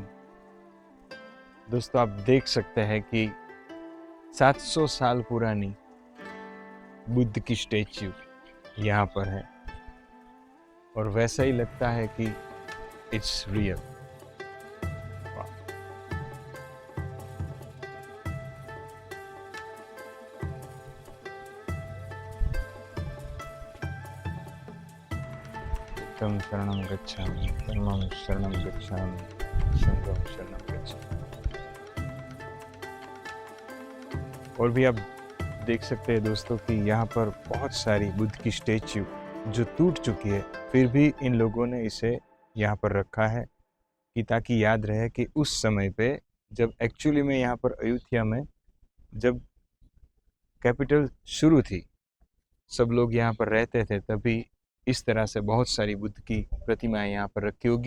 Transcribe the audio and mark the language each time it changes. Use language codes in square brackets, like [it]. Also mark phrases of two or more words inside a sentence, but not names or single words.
[hi] दोस्तों, आप देख सकते हैं कि 700 साल पुरानी बुद्ध की स्टैच्यू यहाँ पर है और वैसा ही लगता है कि [en] it's real. [pi] तम शरणं गच्छामि, धम्मं शरणं गच्छामि, संघं शरणं गच्छामि। [hi] और भी आप देख सकते हैं दोस्तों कि यहाँ पर बहुत सारी बुद्ध की स्टैच्यू जो टूट चुकी है, फिर भी इन लोगों ने इसे यहाँ पर रखा है कि ताकि याद रहे कि उस समय पे जब एक्चुअली में यहाँ पर अयुथ्या में जब कैपिटल शुरू थी, सब लोग यहाँ पर रहते थे, तभी इस तरह से बहुत सारी बुद्ध की प्रतिमाएं यहाँ पर रखी होगी।